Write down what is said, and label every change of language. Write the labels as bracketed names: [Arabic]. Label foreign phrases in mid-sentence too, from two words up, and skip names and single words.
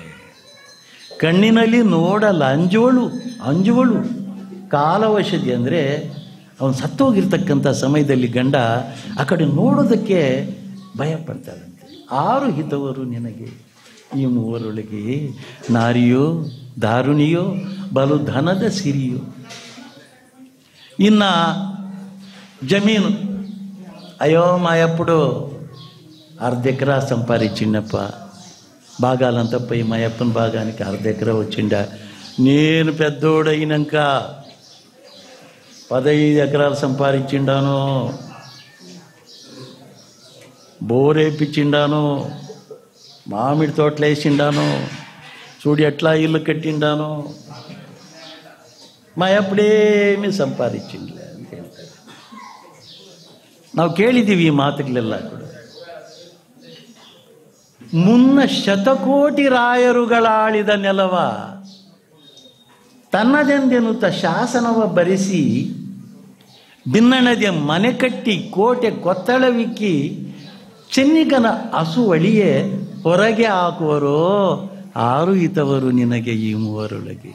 [Kannada] ಕಣ್ಣಿನಲ್ಲಿ ನೋಡಲ್ಲ, ಅಂಜುವಳು ಕಾಲವಶದಿ ಅಂದರೆ ಅವನು ಸತ್ತೋಗಿರ್ತಕ್ಕಂಥ ಸಮಯದಲ್ಲಿ ಗಂಡ ಆ ಕಡೆ ನೋಡೋದಕ್ಕೆ ಭಯ ಪಡ್ತಾಳಂತೆ. ಆರು ಹಿತವರು ನಿನಗೆ ಈ ಮೂವರೊಳಗೆ, ನಾರಿಯೋ ದಾರುಣಿಯೋ ಬಲು ಧನದ ಸಿರಿಯು. ಇನ್ನು ಜಮೀನು, [Telugu] అయ్యో మాయప్పుడు అర్ధ ఎకరా సంపాదించిండప్ప, భాగాలంతా పోయి మా అప్పని భాగానికి అర్ధ ఎకరా వచ్చిండా. నేను పెద్దోడైనాక 15 ఎకరాలు సంపాదించిండాను, బోరేపించిండాను, మామిడి తోటలు వేసిండాను, చూడు ఎట్లా ఇల్లు కట్టిండాను, మా ಅಪ್ಪಡೇಮಿ [Kannada] ಸಂಪಾದಿಸಿಲ್ಲ ಅಂತ ಹೇಳ್ತಾರೆ. ನಾವು ಕೇಳಿದ್ದೀವಿ ಈ ಮಾತುಗಳೆಲ್ಲ ಕೂಡ. ಮುನ್ನ ಶತಕೋಟಿ ರಾಯರುಗಳಾಳಿದ ನೆಲವ ತನ್ನದೆಂದೆನ್ನುತ್ತ ಶಾಸನವ ಬರೆಸಿ ಬಿನ್ನಣದೆ ಮನೆ ಕಟ್ಟಿ ಕೋಟೆ ಕೊತ್ತಳವಿಕ್ಕಿ ಚೆನ್ನಿಗನ ಹಸುವಳಿಯೇ ಹೊರಗೆ ಹಾಕುವರೋ ಆರು ಇತವರು ನಿನಗೆ ಈ ಮೂವರೊಳಗೆ.